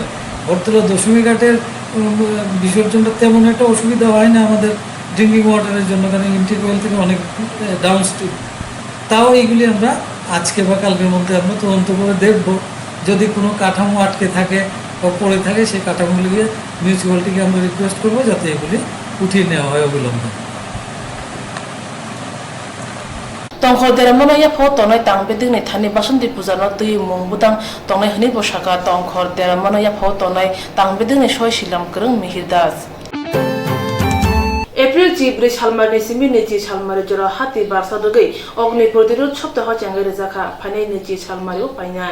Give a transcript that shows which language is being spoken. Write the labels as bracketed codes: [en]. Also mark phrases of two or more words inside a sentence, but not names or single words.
[bn] বটতলা দশমী ঘাটের বিসর্জনটা তেমন একটা অসুবিধা হয় না আমাদের [en] drinking water [bn] জন্য, কারণ [en] intake well [bn] থেকে অনেক [en] down stream. [bn] তাও এইগুলি আমরা আজকে বা কালকের মধ্যে আমরা তদন্ত করে দেখব। যদি কোনো কাঠামো আটকে থাকে বা পড়ে থাকে সেই কাঠামোগুলিকে মিউনিসিপ্যালিটিকে আমরা রিকোয়েস্ট করবো যাতে এগুলি উঠিয়ে নেওয়া হয় অবিলম্বে। [trp] tongkhor deramona ya pho tonai tang beding ni thani basanti puja no tui mung budang tonai hani bosaka tongkhor deramona ya pho tonai tang beding ni shoi silam krung mihirdas April Jibri Salmar Nisimi Niji Salmar Jora Hati Barsa Dogai Ogni Prodirut Soptaha Changari Zaka Pane Niji Salmario Painai